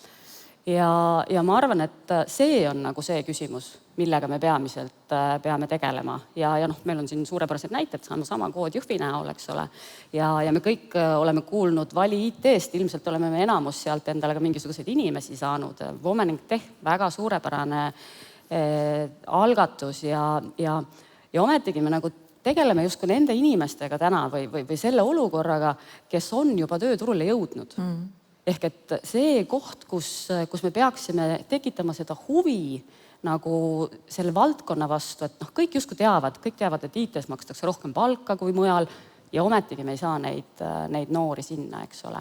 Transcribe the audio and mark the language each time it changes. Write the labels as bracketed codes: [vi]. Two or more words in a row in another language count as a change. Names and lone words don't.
[et] Ja ma arvan, et see on nagu see küsimus, millega me peamiselt peame tegelema. Ja meil on siin suurepärased näited, sama kood Jõhvi näol, eks ole. Ja me kõik oleme kuulnud Vali IT-st, ilmselt oleme me enamus sealt endale ka mingisuguseid inimesi saanud. Women in Tech, väga suurepärane algatus ja ometigi me nagu tegeleme justkui nende inimestega täna või selle olukorraga, kes on juba tööturule jõudnud. Ehk et see koht, kus me peaksime tekitama seda huvi nagu selle valdkonna vastu, et kõik justkui teavad, et IT-s makstakse rohkem palka kui mujal ja ometigi me ei saa neid noori sinna, eks ole.